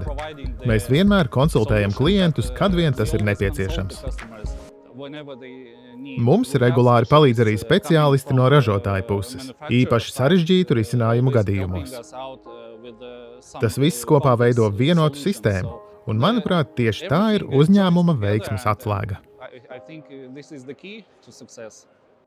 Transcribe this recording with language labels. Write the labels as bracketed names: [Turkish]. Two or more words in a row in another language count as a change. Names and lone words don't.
[Latvian] Mēs vienmēr konsultējam klientus, kad vien tas ir nepieciešams. Mums regulāri palīdz arī speciālisti no ražotāja puses, īpaši sarežģītu risinājumu gadījumos. Tas viss kopā veido vienotu sistēmu, un, manuprāt, tieši tā ir uzņēmuma veiksmes atslēga. [English] I think this is the key to success.